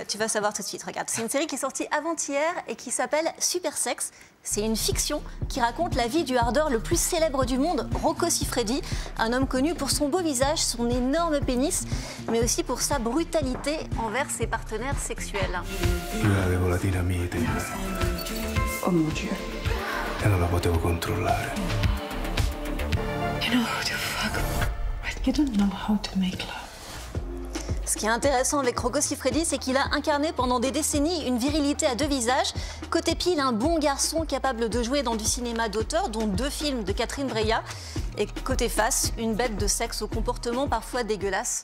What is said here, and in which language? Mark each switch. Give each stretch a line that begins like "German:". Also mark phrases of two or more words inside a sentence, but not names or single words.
French: Tu vas savoir tout de suite, regarde. C'est une série qui est sortie avant-hier et qui s'appelle Super Sex. C'est une fiction qui raconte la vie du hardeur le plus célèbre du monde, Rocco Siffredi, un homme connu pour son beau visage, son énorme pénis, mais aussi pour sa brutalité envers ses partenaires sexuels.
Italian: Io avevo la dinamite
French: Oh mon Dieu.
Italian: e non la potevo controllare.
English: You know who the fuck? You don't know how to make love.
French: Ce qui est intéressant avec Rocco Siffredi, c'est qu'il a incarné pendant des décennies une virilité à deux visages. Côté pile, un bon garçon capable de jouer dans du cinéma d'auteur, dont 2 films de Catherine Breillat. Et côté face, une bête de sexe au comportement parfois dégueulasse.